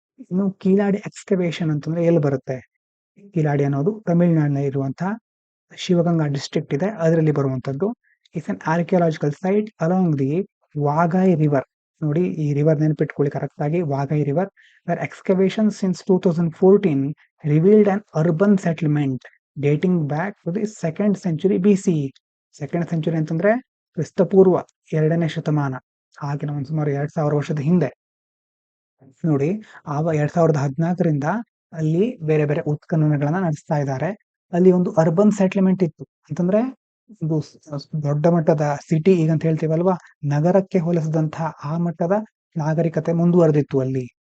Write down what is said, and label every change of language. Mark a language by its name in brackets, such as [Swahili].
[Kannada] ಇನ್ನು ಕೀಲಾಡಿ ಎಕ್ಸ್ಕವೇಷನ್ ಅಂತಂದ್ರೆ ಎಲ್ಲಿ ಬರುತ್ತೆ? ಕೀಲಾಡಿ ಅನ್ನೋದು ತಮಿಳುನಾಡಿನ ಇರುವಂತಹ ಶಿವಗಂಗಾ ಡಿಸ್ಟ್ರಿಕ್ಟ್ ಇದೆ, ಅದರಲ್ಲಿ ಬರುವಂತದ್ದು. [English] It's an archaeological site along the Vaigai river. [Kannada] ನೋಡಿ, ಈ ರಿವರ್ ನೆನಪಿಟ್ಕೊಳ್ಳಿ ಕರೆಕ್ಟ್ ಆಗಿ, ವಾಗಾಯ್ river. [English] where excavation since 2014 revealed an urban settlement dating back to the 2nd century BCE. [Kannada] 2nd century ಅಂತಂದ್ರೆ ಕ್ರಿಸ್ತಪೂರ್ವ 2ನೇ ಶತಮಾನ, ಆಗಿನ ಒಂದು ಸುಮಾರು 2000 ವರ್ಷದ ಹಿಂದೆ. ನೋಡಿ, 2014ರಿಂದ ಅಲ್ಲಿ ಬೇರೆ ಬೇರೆ ಉತ್ಖನನಗಳನ್ನ ನಡೆಸ್ತಾ ಇದ್ದಾರೆ. ಅಲ್ಲಿ ಒಂದು ಅರ್ಬನ್ ಸೆಟ್ಲ್ಮೆಂಟ್ ಇತ್ತು, ಅಂತಂದ್ರೆ ಒಂದು ದೊಡ್ಡ ಮಟ್ಟದ ಸಿಟಿ ಈಗ ಅಂತ ಹೇಳ್ತೀವಲ್ವಾ, ನಗರಕ್ಕೆ ಹೋಲಿಸಿದಂತಹ ಆ ಮಟ್ಟದ ನಾಗರಿಕತೆ ಮುಂದುವರೆದಿತ್ತು ಅಲ್ಲಿ.